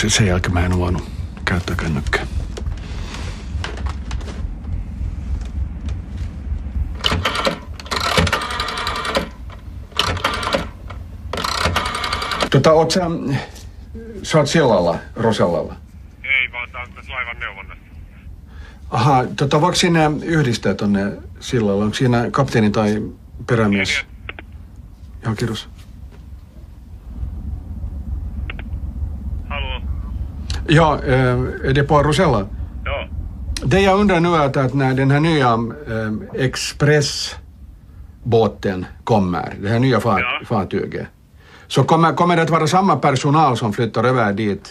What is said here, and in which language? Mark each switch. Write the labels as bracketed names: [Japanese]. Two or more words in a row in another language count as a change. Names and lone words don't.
[Finnish] Sen jälkeen mä en ole voinut käyttää kännykkää. Oot sä oot sillalla, Rosellalla? Ei, vaan tää on tässä laivan neuvonnassa. Aha, voiko sinne yhdistää tonne sillalla? Onko siinä kapteeni tai perämies? Joo, kiitos. [Swedish] Hallå? Ja, är det på Rosella? Ja. Det jag undrar nu är att när den här nya expressbåten kommer, det här nya fartyget, så kommer det att vara samma personal som flyttar över dit?